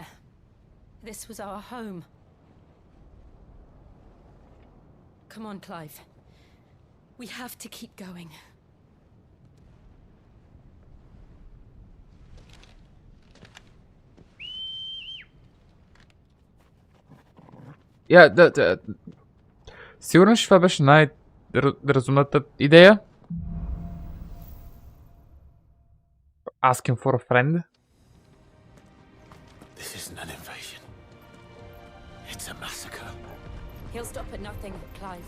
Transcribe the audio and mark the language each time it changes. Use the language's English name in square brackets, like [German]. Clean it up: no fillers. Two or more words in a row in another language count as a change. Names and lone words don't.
[English] This was our home. Come on, Clive. We have to keep going. [Bulgarian] Yeah, сигурно че това беше най-разумната идея. [English] Asking for a friend. This isn't an invasion. It's a massacre. He'll stop at nothing, Clive.